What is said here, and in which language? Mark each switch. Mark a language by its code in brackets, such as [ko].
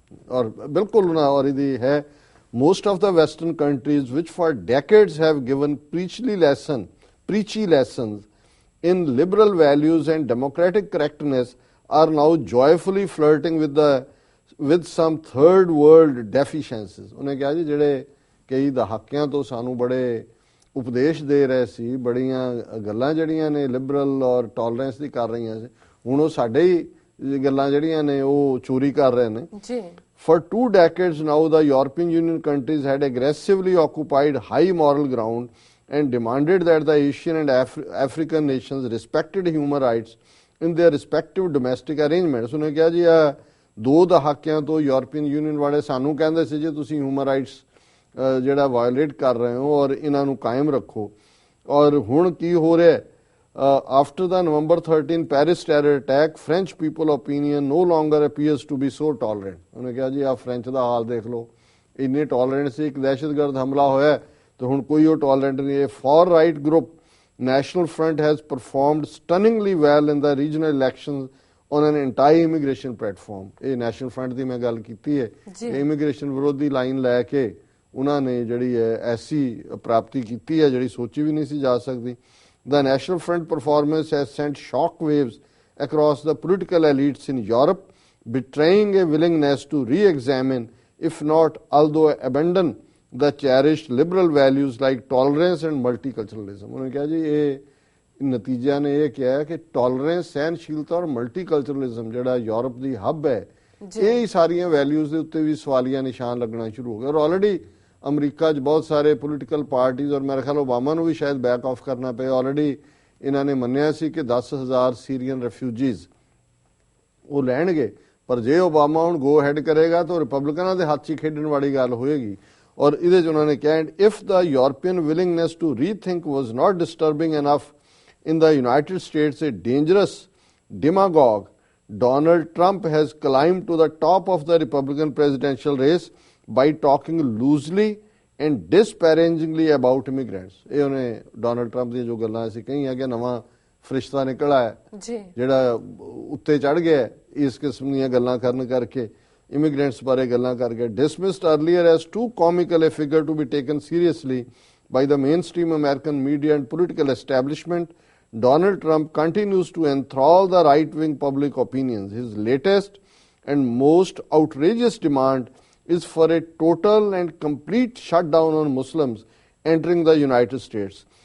[pa] ਔਰ ਬਿਲਕੁਲ ਨਾ, ਔਰ ਇਹਦੀ ਹੈ [en] most of the western countries which for decades have given preachy lessons in liberal values and democratic correctness are now joyfully flirting with some third world deficiencies. [pa] ਉਹਨੇ ਕਿਹਾ ਜੀ ਜਿਹੜੇ ਕਈ ਦਹਾਕਿਆਂ ਤੋਂ ਸਾਨੂੰ ਬੜੇ ਉਪਦੇਸ਼ ਦੇ ਰਹੇ ਸੀ, ਬੜੀਆਂ ਗੱਲਾਂ ਜਿਹੜੀਆਂ ਨੇ ਲਿਬਰਲ ਔਰ ਟੋਲਰੈਂਸ ਦੀ ਕਰ ਰਹੀਆਂ ਸੀ, ਹੁਣ ਉਹ ਸਾਡੇ ਹੀ ਗੱਲਾਂ ਜਿਹੜੀਆਂ ਨੇ ਉਹ ਚੋਰੀ ਕਰ ਰਹੇ ਨੇ ਜੀ। [en] For 2 decades now, the European Union countries had aggressively occupied high moral ground and demanded that the Asian and African nations respected human rights in their respective domestic arrangements. [pa] ਉਹਨੇ ਕਿਹਾ ਜੀ ਆ 2 ਦਹਾਕਿਆਂ ਤੋਂ ਯੂਰਪੀਅਨ ਯੂਨੀਅਨ ਵਾਲੇ ਸਾਨੂੰ ਕਹਿੰਦੇ ਸੀ ਜੇ ਤੁਸੀਂ ਹਿਊਮਨ ਰਾਈਟਸ ਜਿਹੜਾ ਵਾਇਓਲੇਟ ਕਰ ਰਹੇ ਹੋ ਔਰ ਇਹਨਾਂ ਨੂੰ ਕਾਇਮ ਰੱਖੋ, ਔਰ ਹੁਣ ਕੀ ਹੋ ਰਿਹਾ? [en] After the November 13 Paris terror attack, French people opinion no longer appears to be so tolerant. [pa] ਉਹਨੇ ਕਿਹਾ ਜੀ ਆ ਫ੍ਰੈਂਚ ਦਾ ਹਾਲ ਦੇਖ ਲਓ, ਇੰਨੇ ਟੋਲਰੈਂਟ ਸੀ, ਇੱਕ ਦਹਿਸ਼ਤਗਰਦ ਹਮਲਾ ਹੋਇਆ ਤੇ ਹੁਣ ਕੋਈ ਉਹ ਟੋਲਰੈਂਟ ਨਹੀਂ ਹੈ। [en] Far right group National Front has performed stunningly well in the regional elections on an anti-immigration platform. [pa] ਇਹ National Front ਦੀ ਮੈਂ ਗੱਲ ਕੀਤੀ ਹੈ, ਇਮੀਗ੍ਰੇਸ਼ਨ ਵਿਰੋਧੀ ਲਾਈਨ ਲੈ ਕੇ ਉਹਨਾਂ ਨੇ ਜਿਹੜੀ ਹੈ ਐਸੀ ਪ੍ਰਾਪਤੀ ਕੀਤੀ ਹੈ ਜਿਹੜੀ ਸੋਚੀ ਵੀ ਨਹੀਂ ਸੀ ਜਾ ਸਕਦੀ। [en] The National Front performance has sent shock waves across the political elites in Europe, betraying a willingness to re-examine, if not although abandon, the cherished liberal values like tolerance and multiculturalism। [hi] उन्होंने कहा जी ये नतीजा ने यह किया है कि tolerance, सहनशीलता और मल्टीकल्चरलिज्म [pa] ਜਿਹੜਾ यूरोप ਦੀ ਹੱਬ ਹੈ ਇਹ ਹੀ ਸਾਰੀਆਂ ਵੈਲਿਊਜ਼ ਦੇ ਉੱਤੇ ਵੀ ਸਵਾਲੀਆ ਨਿਸ਼ਾਨ ਲੱਗਣਾ ਸ਼ੁਰੂ ਹੋ ਗਏ। ਔਰ ਆਲਰੇਡੀ ਅਮਰੀਕਾ 'ਚ ਬਹੁਤ ਸਾਰੇ ਪੋਲੀਟੀਕਲ ਪਾਰਟੀਜ਼ ਔਰ ਮੇਰੇ ਖਿਆਲ ਓਬਾਮਾ ਨੂੰ ਵੀ ਸ਼ਾਇਦ ਬੈਕ ਆਫ ਕਰਨਾ ਪਏ। ਆਲਰੇਡੀ ਇਹਨਾਂ ਨੇ ਮੰਨਿਆ ਸੀ ਕਿ 10,000 ਸੀਰੀਅਨ ਰੈਫਿਊਜੀਜ਼ ਉਹ ਲੈਣਗੇ, ਪਰ ਜੇ ਓਬਾਮਾ ਹੁਣ ਗੋ ਹੈਡ ਕਰੇਗਾ ਤਾਂ ਰਿਪਬਲਿਕਨਾਂ ਦੇ ਹੱਥ 'ਚ ਖੇਡਣ ਵਾਲੀ ਗੱਲ ਹੋਏਗੀ। [en] ਔਰ ਇਹਦੇ 'ਚ ਉਹਨਾਂ ਨੇ ਕਿਹਾ if the European willingness to rethink was not disturbing enough in the United States, a dangerous demagogue, Donald Trump has climbed to the top of the Republican presidential race by talking loosely and disparagingly about immigrants। [pa] ਇਹ ਉਹਨੇ Donald Trump ਦੀਆਂ ਜੋ ਗੱਲਾਂ ਅਸੀਂ ਕਹੀਆਂ ਕਿ ਨਵਾਂ ਫਰਿਸ਼ਤਾ ਨਿਕਲ ਆਇਆ ਜਿਹੜਾ ਉੱਤੇ ਚੜ ਗਿਆ ਇਸ ਕਿਸਮ ਦੀਆਂ ਗੱਲਾਂ ਕਰਨ ਕਰਕੇ, immigrants ਬਾਰੇ ਗੱਲਾਂ ਕਰਕੇ। [en] dismissed earlier as too comical a figure to be taken seriously by the mainstream American media and political establishment, Donald Trump continues to enthrall the right-wing public opinions. His latest and most outrageous demand is for a total and complete shutdown on Muslims entering the United States.